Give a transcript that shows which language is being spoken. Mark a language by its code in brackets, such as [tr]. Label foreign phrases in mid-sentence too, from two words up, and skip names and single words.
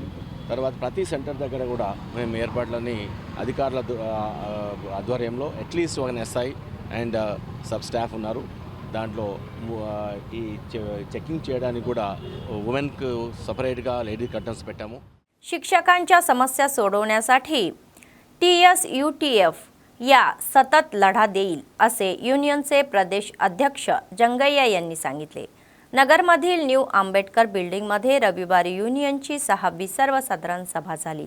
[te] తర్వాత ప్రతి సెంటర్ దగ్గర కూడా మేము ఏర్పాట్లని అధికారుల ఆధ్వర్యంలో అట్లీస్ట్ ఒక [en] SI and sub staff [te] ఉన్నారు. దాంట్లో ఈ చెకింగ్ చేయడానికి కూడా ఉమెన్కు సపరేట్గా [en] lady curtains [te] పెట్టాము. [mr] शिक्षकांच्या समस्या सोडवण्यासाठी TSUTF या सतत लढा देईल असे युनियनचे प्रदेश अध्यक्ष जंगय्या यांनी सांगितले. नगरमधील न्यू आंबेडकर बिल्डिंगमध्ये रविवारी युनियनची 6वी सर्वसाधारण सभा झाली.